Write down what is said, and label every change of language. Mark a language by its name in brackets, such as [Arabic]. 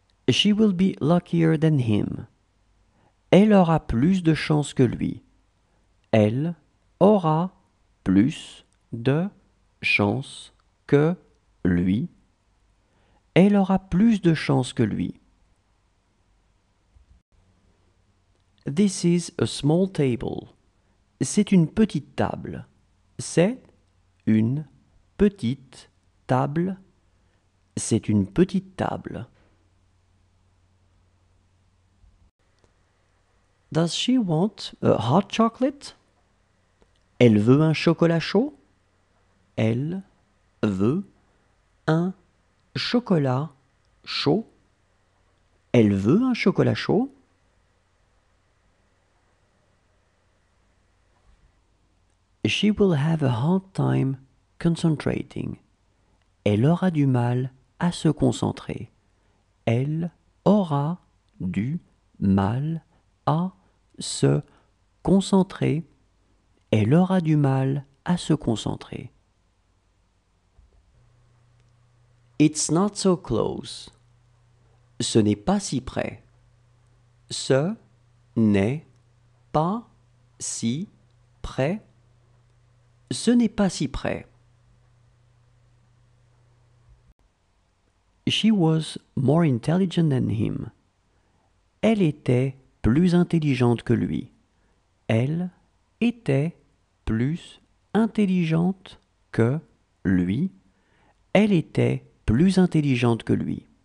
[English] She will be luckier than him. [French] Elle aura plus de chance que lui. Elle aura plus de chance que lui. Elle aura plus de chance que lui. [English] This is a small table. [French] C'est une petite table. C'est une petite table. C'est une petite table. [English] Does she want a hot chocolate? [French] Elle veut un chocolat chaud? Elle veut un chocolat chaud? Elle veut un chocolat chaud? [English] She will have a hard time concentrating. [French] Elle aura du mal à se concentrer. Elle aura du mal à se concentrer. Elle aura du mal à se concentrer. [English] It's not so close. [French] Ce n'est pas si près. Ce n'est pas si près. Ce n'est pas si près. [English] She was more intelligent than him. [French] Elle était plus intelligente que lui. Elle était plus intelligente que lui. Elle était plus intelligente que lui.